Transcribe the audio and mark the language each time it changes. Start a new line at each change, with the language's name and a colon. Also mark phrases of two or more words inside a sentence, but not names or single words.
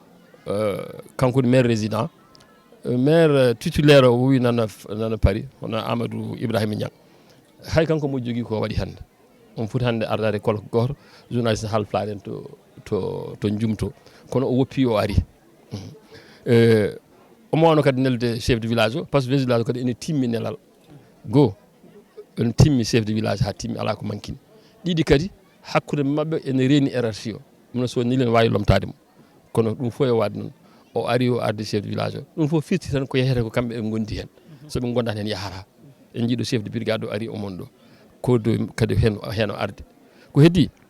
Fula: kanko woni
French: maire résident maire titulaire
Fula: o wi nana Paris hono Amadou Ibrahima Niang hay kanko mo jogui ko waɗi hande on foti hande ardade kolko goto journaliste Haalpulaar en to jumto kono o woppi o ari omo wano kadi nelde
French: chef de village
Fula: o
French: par ce que chef de village
Fula: o kadi ene timmi nelal goho ene timmi
French: chef de village
Fula: ha timmi ala ko mankini ɗiɗi kadi hakkude mabɓe ene reeni hiérarchie o ɗum so nili ne wawi lomtade mo kono ɗum fof e wadde noon o ari o arde
French: chef de village
Fula: o ɗum fof firti tan ko yehete ko kamɓe ɓe gondi hen soɓe gondat hen yahata en jiiɗo
French: chef de brigade
Fula: o ari omon ɗo kodo kadi hen o arde ko heddi